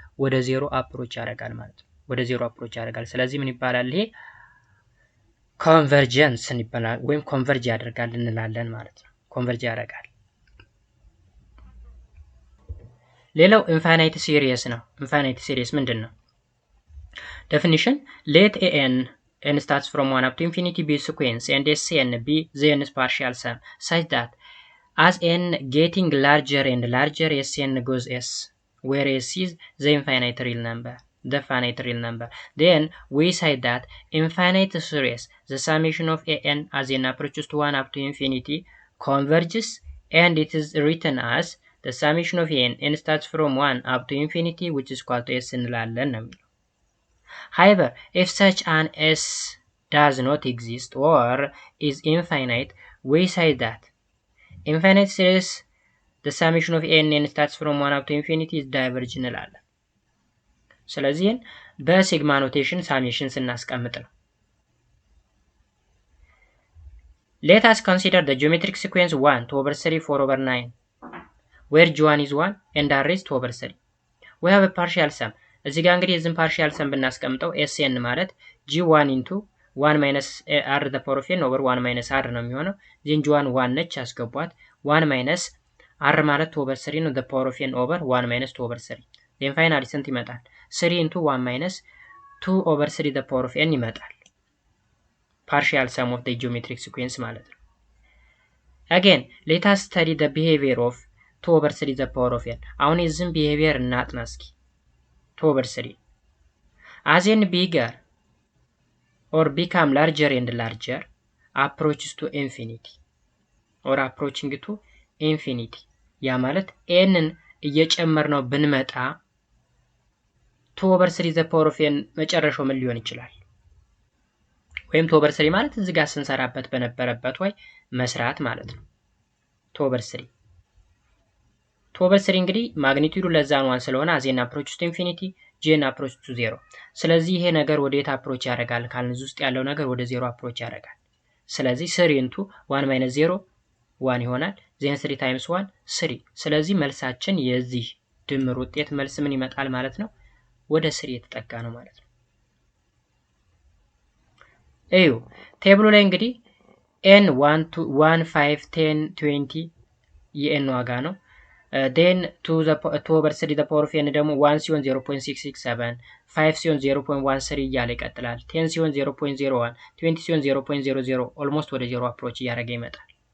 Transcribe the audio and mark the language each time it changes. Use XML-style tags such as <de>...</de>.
<am>ወደ 0 አፕሮች ያደርጋል ማለት ነው። ወደ 0 አፕሮች ያደርጋል። ስለዚህ ምን ይባላል? ይሄ ኮንቨርጀንስ ይባላል ወይም ኮንቨርጅ ያደርጋል እንላለን ማለት ነው። ኮንቨርጅ ያደርጋል። ሌላው ኢንፋይናይት ሲሪየስ ነው። ኢንፋይናይት ሲሪየስ ምንድነው?</am> <en>ዴፊኒሽን let n starts from 1 up to infinity be sequence and Sn be the nth partial sum such that as n getting larger and larger Sn goes s where s is the infinite real number. The finite real number. Then we say that infinite series, the summation of an as n approaches to 1 up to infinity converges and it is written as the summation of n starts from 1 up to infinity which is equal to s</en> <am>እንላለን ነው የሚለው።</am> <en>However, if such an s does not exist or is infinite, we say that infinite series, the summation of n starts from 1 up to infinity is diverge እንላለን።</en> <am>ስለዚህ በሲግማ ኖቴሽን ሳሜሽን ስናስቀምጥ ነው።</am> <en>Let us consider the geometric sequence 1 2/3 4/9 where g1 is 1 and r is 2/3. We have a partial sum.</en> <am>እዚህ ጋር እንግዲህ የዚህን ፓርሻል ሰም ብናስቀምጠው ኤስኤን ማለት g1 ኢንቱ 1 ማይነስ r the power of n over 1 ማይነስ r ነው የሚሆነው። ዜን g1 1 ነች ያስገቧት 1 ማይነስ r ማለት 2 over 3 ነው the power of n over 1 ማይነስ 2 over 3 ዜን ፋይናሊ ስንት ይመጣል?</am> <en>3 ኢንቱ 1 ማይነስ 2 over 3 the power of n ይመጣል። ፓርሻል ሰም ኦፍ the geometric sequence ማለት ነው። again let us study the behavior of 2 over 3 the power of n</en> <am>አሁን የዚህን ቢሄቪየር እናጥና እስኪ</am> <en>2 over 3 as n bigger or become larger and larger approaches to infinity or approaching to infinity</en> <am>ያ ማለት nን እየጨመርነው ብንመጣ</am> <en>2 over 3 the power of n</en> <am>መጨረሻው ምን ሊሆን ይችላል? ወይም 2 over 3 ማለት እዚህ ጋር ስንሰራበት በነበረበት ወይ መስራት ማለት ነው። 2 over 3 2 over 3 እንግዲህ ማግኒቲዩዱ ለዛን 1 ስለሆነ</am> <en>as n approaches to infinity j approach to 0</en> <am>ስለዚህ ይሄ ነገር ወዴት አፕሮች ያደርጋል ካልን ውስጥ ያለው ነገር ወደ 0 አፕሮች ያደርጋል። ስለዚህ 3 into 1 minus 0 1 ይሆናል። then 3 times 1 3 ስለዚህ መልሳችን የዚህ ድምር ውጤት መልስ ምን ይመጣል ማለት ነው? ወደ 3 የተጠጋ ነው ማለት ነው። እዩ ቴብሉ ላይ እንግዲህ n 1 2 1 5 10 20 የn ዋጋ ነው። then 2 over 3 the power of n ደግሞ 1 ሲሆን 0.667 5 ሲሆን 0.13 እያለ ይቀጥላል 10 ሲሆን 0.01 20 ሲሆን 0.00 almost ወደ 0 approach እያደረገ ይመጣል።</am>